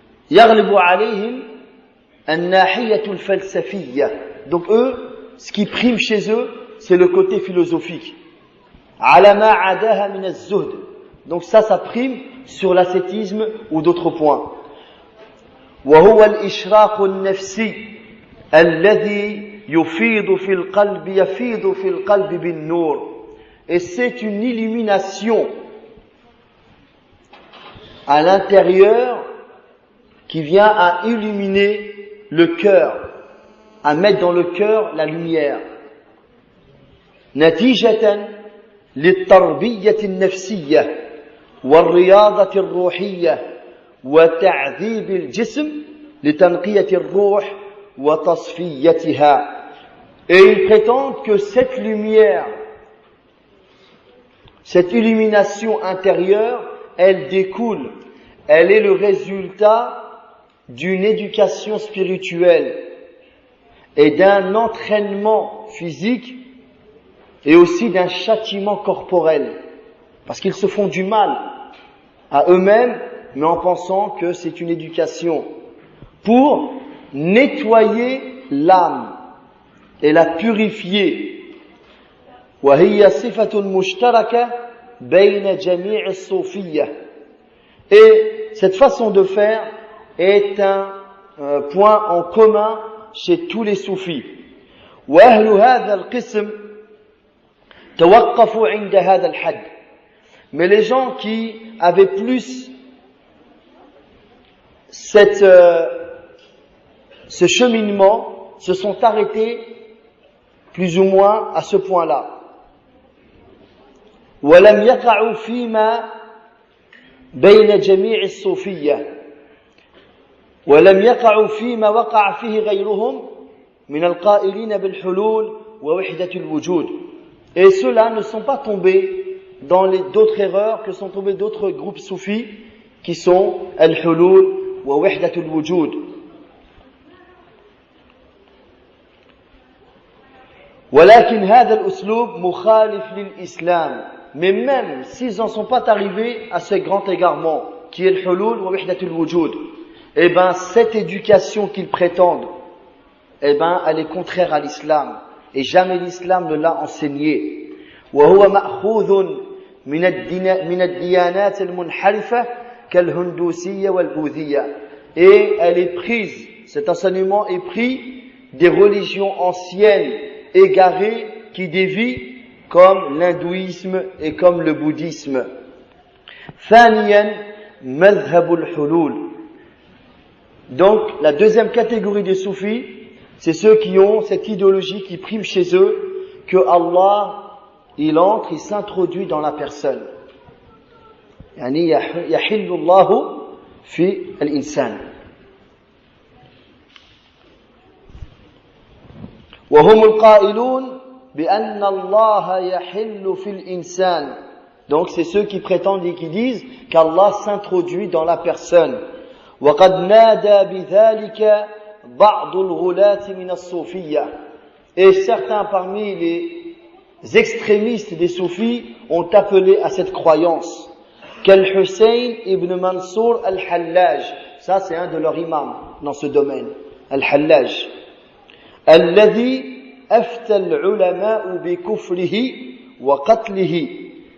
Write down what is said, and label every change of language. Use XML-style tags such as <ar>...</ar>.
<ar>يغلب عليهم الناحية الفلسفية.</ar> <fr>Donc eux, ce qui prime chez eux, c'est le côté philosophique.</fr> <ar>على ما عداها من الزهد.</ar> <fr>Donc ça prime sur l'ascétisme ou d'autres points.</fr> <ar>وهو الإشراق النفسي الذي يفيض في القلب بالنور.</ar> <fr>Et c'est une illumination à l'intérieur qui vient à illuminer le cœur, à mettre dans le cœur la lumière.</fr> <ar>نتيجة للتربية النفسية والرياضة الروحية وتعذيب الجسم لتنقية الروح وتصفيتها.</ar> <fr>Et ils prétendent que cette lumière, cette illumination intérieure, elle découle, elle est le résultat d'une éducation spirituelle et d'un entraînement physique et aussi d'un châtiment corporel, parce qu'ils se font du mal à eux-mêmes, mais en pensant que c'est une éducation pour nettoyer l'âme et la purifier.</fr> <ar>وهي صفة مشتركة بين جميع الصوفية.</ar> <fr>Et cette façon de faire est un point en commun chez tous les soufis.</fr> <ar>وأهل هذا القسم توقفوا عند هذا الحد.</ar> <fr>Mais les gens qui avaient plus ce cheminement se sont arrêtés plus ou moins à ce point-là.</fr> <ar>ولم يقعوا فيما بين جميع الصوفية ولم يقعوا فيما وقع فيه غيرهم من القائلين بالحلول ووحدة الوجود.</ar> <fr>Et ceux-là ne sont pas tombés dans d'autres erreurs que sont tombés d'autres groupes soufis qui sont al-hulul wa wahdatul wujud.</fr> <ar>ولكن هذا الأسلوب مخالف للإسلام.</ar> <fr>Mais même s'ils n'en sont pas arrivés à ce grand égarement qui est le hulul wa wahdatul wujud, eh ben cette éducation qu'ils prétendent, eh ben elle est contraire à l'islam et jamais l'islam ne l'a enseigné.</fr> <ar>وهو مأخوذ من الديانات المنحرفة كالهندوسية والبوذية.</ar> <fr>Et elle est prise, cet enseignement est pris des religions anciennes égarées qui dévient comme l'hindouisme et comme le bouddhisme.</fr> <ar>ثانيا مذهب الحلول.</ar> <fr>Donc la deuxième catégorie des soufis, c'est ceux qui ont cette idéologie qui prime chez eux que Allah il entre, il s'introduit dans la personne.</fr> <ar>يعني يحل الله في الإنسان. وهم القائلون بأن الله يحل في الإنسان.</ar> <fr>Donc c'est ceux qui prétendent et qui disent qu'Allah s'introduit dans la personne.</fr> <ar>وقد نادى بذلك بعض الغلاة من الصوفية.</ar> <fr>Et certains parmi les extrémistes des soufis ont appelé à cette croyance. Qu'Al-Hussein ibn Mansour al-Hallaj, ça c'est un de leurs imams dans ce domaine, al-Hallaj.</fr> <ar>Alladhi afta al-ulama'u bi kufrihi wa qatlihi.</ar>